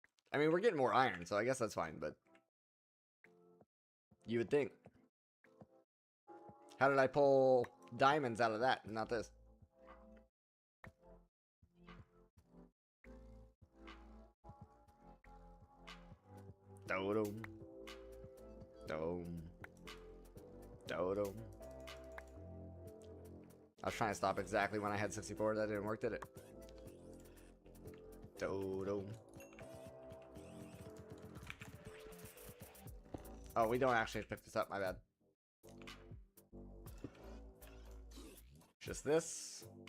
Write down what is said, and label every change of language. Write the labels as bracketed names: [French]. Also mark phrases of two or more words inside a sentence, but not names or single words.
[English] I mean, we're getting more iron, so I guess that's fine, but you would think. How did I pull diamonds out of that and not this? Dodom. Dome. Dodom. I was trying to stop exactly when I had 64. That didn't work, did it? Dodom. Oh, we don't actually pick this up, my bad. Just this.